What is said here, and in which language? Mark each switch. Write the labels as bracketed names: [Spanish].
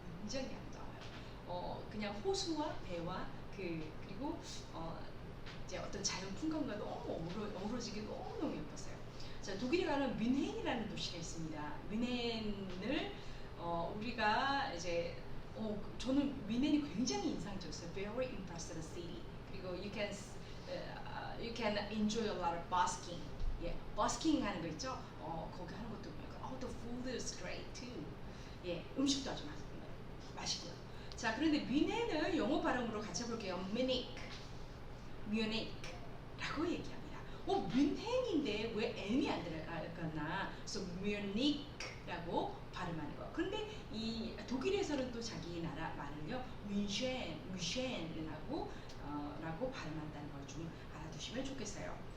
[Korean] 굉장히 아름다워요. 그냥 호수와 배와 그리고 이제 어떤 자연 풍광과 너무 어우러지게 너무너무 예뻤어요. 자, 독일에 가는 뮌헨이라는 도시가 있습니다. 뮌헨을 우리가 이제 저는 뮌헨이 굉장히 인상적이었어요. [English] Very impressive city. [Korean] 그리고 [English] you can enjoy a lot of busking. [Korean] 예, busking 하는 거 있죠? 거기 하는 것도 보니까 [English] the food is great too. [Korean] 예, 음식도 아주 맛있고요. 자, 그런데 뮌헨을 영어 발음으로 같이 해볼게요. 뮤닉라고 얘기합니다. 뮌헨인데 왜 M이 안 들어갔나? 그래서 뮤닉라고 발음하는 거. 그런데 이 독일에서는 또 자기 나라 말을요 뮤셴이라고 라고 발음한다는 걸 좀 알아두시면 좋겠어요.